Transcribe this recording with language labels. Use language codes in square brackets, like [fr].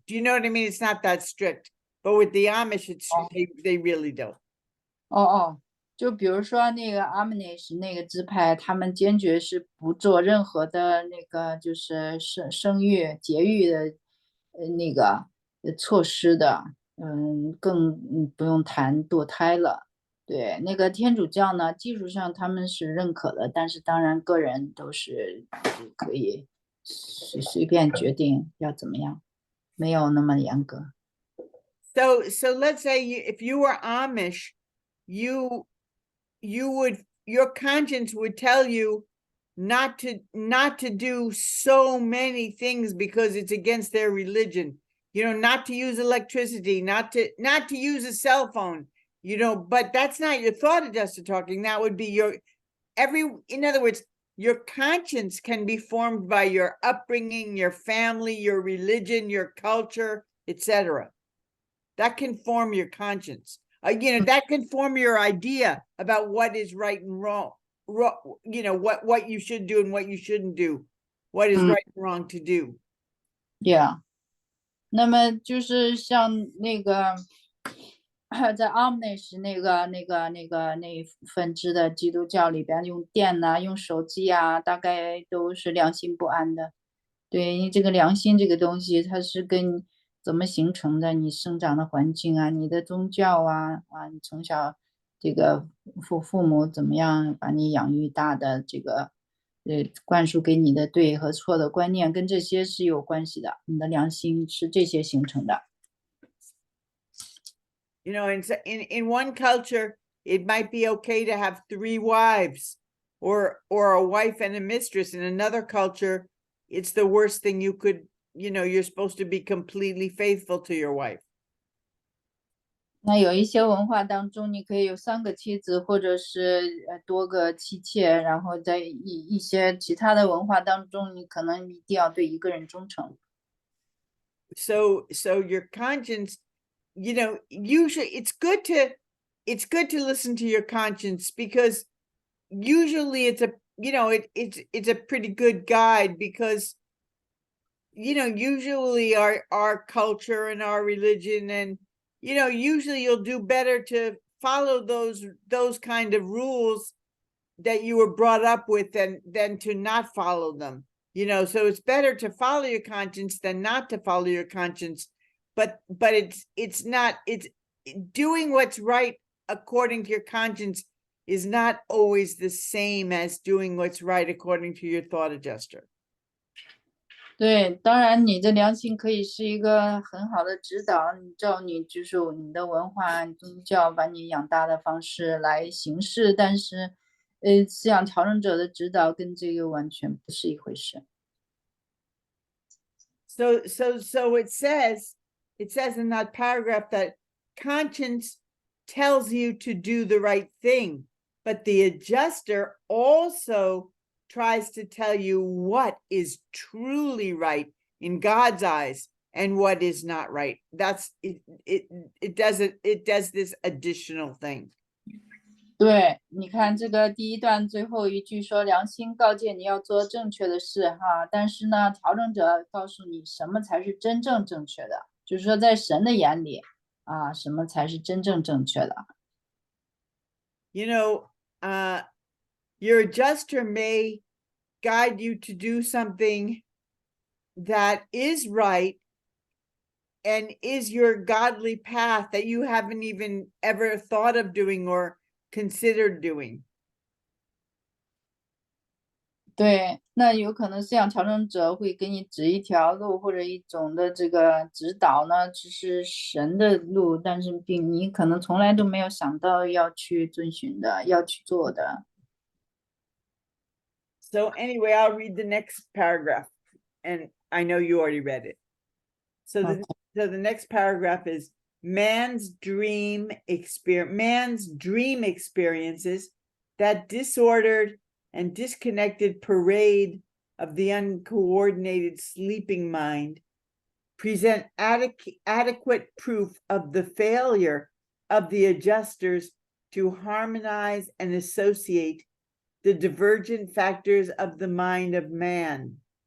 [en] Do you know what I mean? It's not that strict, but with the Amish, they really don't. [zh] 就比如说那个 Amish 那个支派，他们坚决是不做任何的那个就是生育节育的那个措施的，更不用谈堕胎了。对，那个天主教呢，技术上他们是认可的，但是当然个人都是可以随便决定要怎么样，没有那么严格。 [en] So let's say if you were Amish, your conscience would tell you not to do so many things because it's against their religion. You know, not to use electricity, not to use a cell phone, you know, but that's not your thought adjuster talking. That would be in other words, your conscience can be formed by your upbringing, your family, your religion, your culture, etc. That can form your conscience. That can form your idea about what is right and wrong. You know, what you should do and what you shouldn't do. What is right and wrong to do. Yeah. [zh] 那么就是像那个在 Amish 那一分支的基督教里边，用电呐、用手机啊，大概都是良心不安的。对，因为这个良心这个东西，它是跟怎么形成的，你生长的环境啊，你的宗教啊，你从小这个父母怎么样把你养育大的这个。灌输给你的对和错的观念跟这些是有关系的，你的良心是这些形成的。 [en] You know, in one culture, it might be okay to have 3 wives or a wife and a mistress. In another culture, it's the worst thing you could, you know, you're supposed to be completely faithful to your wife. [zh] 那有一些文化当中，你可以有3个妻子，或者是多个妻妾，然后在一些其他的文化当中，你可能一定要对一个人忠诚。 [en] So your conscience, you know, usually it's good to listen to your conscience, because usually it's a pretty good guide, because you know, usually our culture and our religion, and you know, usually you'll do better to follow those kind of rules that you were brought up with than to not follow them. You know, so it's better to follow your conscience than not to follow your conscience. But it's doing what's right according to your conscience is not always the same as doing what's right according to your thought adjuster. [zh] 对，当然你的良心可以是一个很好的指导，照你就是你的文化宗教把你养大的方式来行事，但是思想调整者的指导跟这个完全不是一回事。 [en] So it says in that paragraph that conscience tells you to do the right thing, but the adjuster also tries to tell you what is truly right in God's eyes and what is not right. That's it. It does this additional thing. [zh] 对，你看这个第一段最后一句说良心告诫你要做正确的事哈，但是呢，调整者告诉你什么才是真正正确的，就是说在神的眼里啊，什么才是真正正确的。 [en] You know, your adjuster may guide you to do something that is right and is your godly path that you haven't even ever thought of doing or considered doing. [zh] 对，那有可能思想调整者会给你指一条路或者一种的这个指导呢，只是神的路，但是你可能从来都没有想到要去遵循的，要去做的。 [en] So anyway, I'll read the next paragraph, and I know you already read it. So the next paragraph is man's dream experiences, that disordered and disconnected parade of the uncoordinated sleeping mind, present adequate proof of the failure of the adjusters to harmonize and associate the divergent factors of the mind of man.